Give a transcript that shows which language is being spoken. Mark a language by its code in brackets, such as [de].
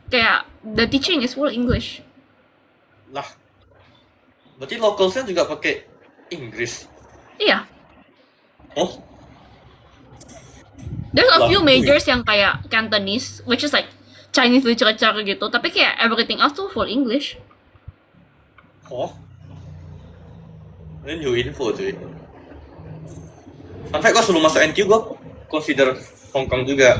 [id] Kayak [en] the teaching is full English. Lah. [id] Berarti localsnya juga pakai Inggris. Iya. Oh, [en] There's a Lah, few majors [id] yang kayak [en] Cantonese, which is like Chinese literature [id] gitu, tapi kayak [en] everything else tuh full English. [id] oh. Ini [en] new info [id] cuy. [en] Fun fact, [id] gue sebelum masuk NQ gue consider Hong Kong juga.